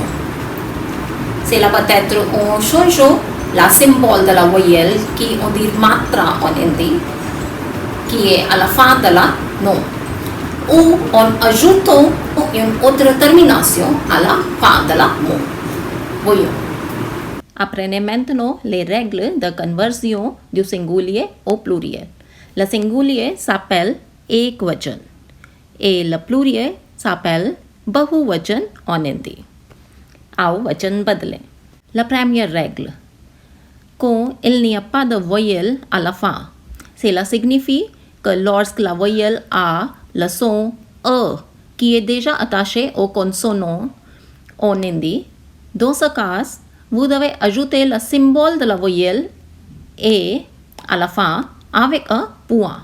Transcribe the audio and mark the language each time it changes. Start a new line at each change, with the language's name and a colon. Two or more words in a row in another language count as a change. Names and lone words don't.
French: Cela peut être en changeant la symbole de la voyelle qui on dit matra en hindi, qui est à la fin de la nom, ou en ajoutant une autre termination à la fin de la mot. Voyons. Apprenez maintenant les règles de conversion du singulier au pluriel. Le singulier s'appelle ekvachan et le pluriel s'appelle bahuvachan en hindi.
Hindi: आओ वचन बदलें.
French: La première règle. Quand il n'y a pas de voyelle à la fin, cela signifie que lorsque la voyelle a le son E qui est déjà attaché au consonant en hindi, dans ce cas, vous devez ajouter le symbole de la voyelle E à la fin avec un point.